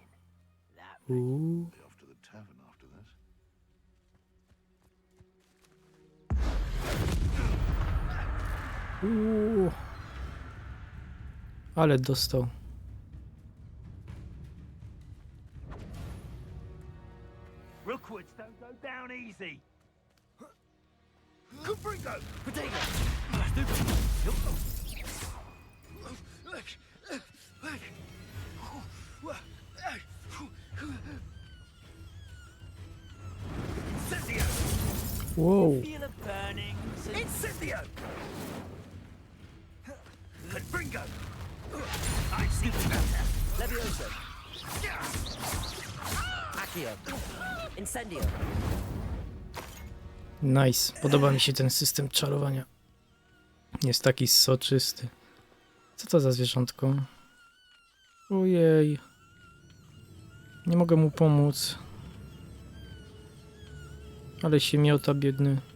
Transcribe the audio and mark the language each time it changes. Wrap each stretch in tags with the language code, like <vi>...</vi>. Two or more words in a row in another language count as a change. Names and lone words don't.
<pl>Ale dostał.</pl> <en>Rookwoods don't go down easy. Bringo! Potato! Incendio! Whoa. Feel a burning. Incendio! Bringo! I see the better. Levioso. Accio. Incendio. Nice.</en> <pl>Podoba mi się ten system czarowania. Jest taki soczysty. Co to za zwierzątko? Ojej. Nie mogę mu pomóc. Ale się miota biedny.</pl>